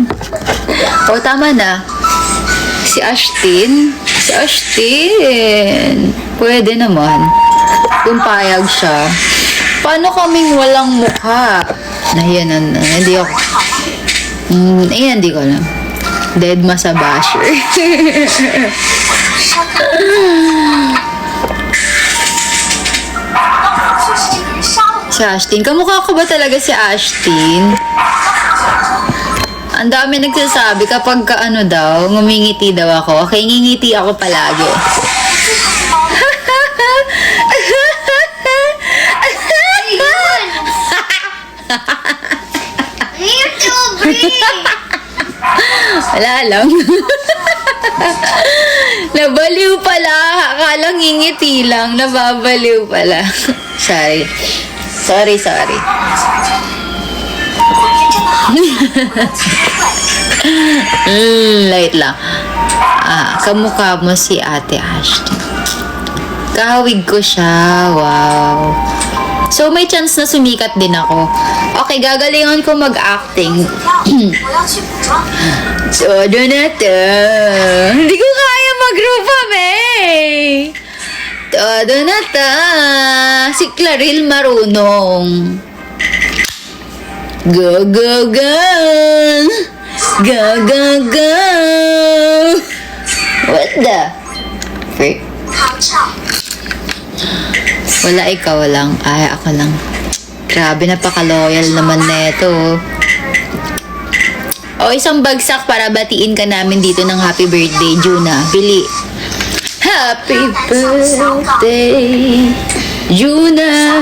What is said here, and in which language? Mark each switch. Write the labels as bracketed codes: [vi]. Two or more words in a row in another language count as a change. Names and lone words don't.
[tl] O, tama na. Si Ashtin. Si Ashtin. Pwede naman. Kung payag siya. Paano kaming walang mukha? Ayan, hindi ako. Ayan, hindi ko alam. Dead ma sa basher. [zh] 就是这个人杀了我。 [tl] Si Ashtin. Kamukha ko ba talaga si Ashtin? Ang dami nagsasabi kapag daw, ngumingiti daw ako. Okay, ngingiti ako palagi. Wala lang. Nabaliw pala. Akala ngingiti lang. Nababaliw pala. Sorry. Sorry. [zh] 我人真的好奇怪。 [tl] Light lang. Kamukha mo si Ate Ashton. Kahawig ko siya. Wow. So, may chance na sumikat din ako. Okay, gagalingan ko mag-acting. [zh] 我要去补妆。 [tl] Todo na to. Hindi ko kaya mag-group eh. Todo na to. Si Claril marunong. [en] Go, go, go. Go, go, go. What the frick? [zh] 好吵。 [tl] Wala, ikaw lang. Ay, ako lang. Grabe, napaka-loyal naman neto. O, isang bagsak para batiin ka namin dito ng [en] happy birthday, [tl] Juna. [en] Bili. Happy birthday, Juna.